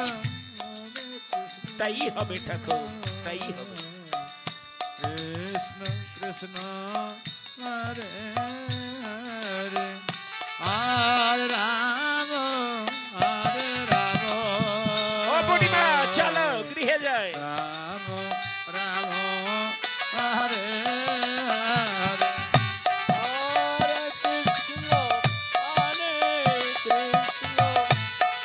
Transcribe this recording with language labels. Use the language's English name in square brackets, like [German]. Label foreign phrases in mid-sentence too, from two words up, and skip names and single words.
[Bangla] আছে। তাই হবে ঠাকুর তাই হবে [Sanskrit] Krishna Krishna, Hare Hare, Hare Rama, Hare Rama, [Bangla] ও বুড়িমা চলো গৃহে যায় [Sanskrit] Rama Rama, Hare Hare. Hare Krishna, Hare Krishna,